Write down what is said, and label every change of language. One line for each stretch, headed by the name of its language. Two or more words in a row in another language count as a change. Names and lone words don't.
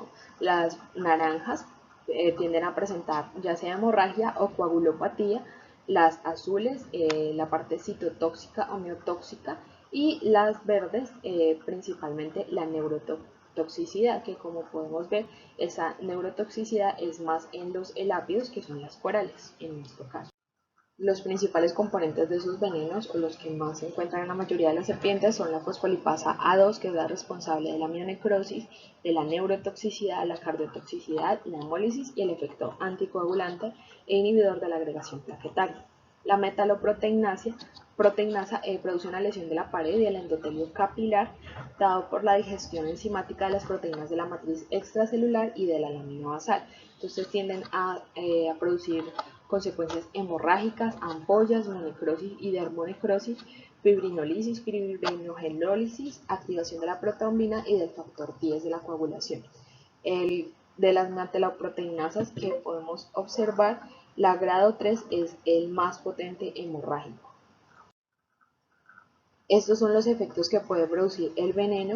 Spanish: Las naranjas tienden a presentar ya sea hemorragia o coagulopatía, las azules la parte citotóxica o miotóxica, y las verdes principalmente la neurotoxicidad, que como podemos ver, esa neurotoxicidad es más en los elápidos, que son las corales en nuestro caso. Los principales componentes de esos venenos, o los que más se encuentran en la mayoría de las serpientes, son la fosfolipasa A2, que es la responsable de la mionecrosis, de la neurotoxicidad, la cardiotoxicidad, la hemólisis y el efecto anticoagulante e inhibidor de la agregación plaquetaria. La metaloproteinasa produce una lesión de la pared y del endotelio capilar, dado por la digestión enzimática de las proteínas de la matriz extracelular y de la lámina basal. Entonces tienden a producir consecuencias hemorrágicas, ampollas, monecrosis y dermonecrosis, fibrinolisis, fibrinogenólisis, activación de la protrombina y del factor 10 de la coagulación. De las metaloproteinasas que podemos observar, la grado 3 es el más potente hemorrágico. Estos son los efectos que puede producir el veneno.